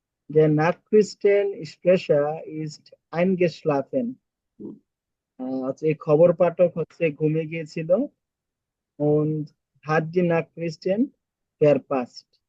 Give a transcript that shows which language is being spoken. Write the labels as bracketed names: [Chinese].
[German] Der Nachrichtensprecher ist eingeschlafen. [Bangla] হুম। হচ্ছে এই খবর পাঠক হচ্ছে ঘুমিয়ে গিয়েছিল। [German] Und hat die Nachrichten verpasst.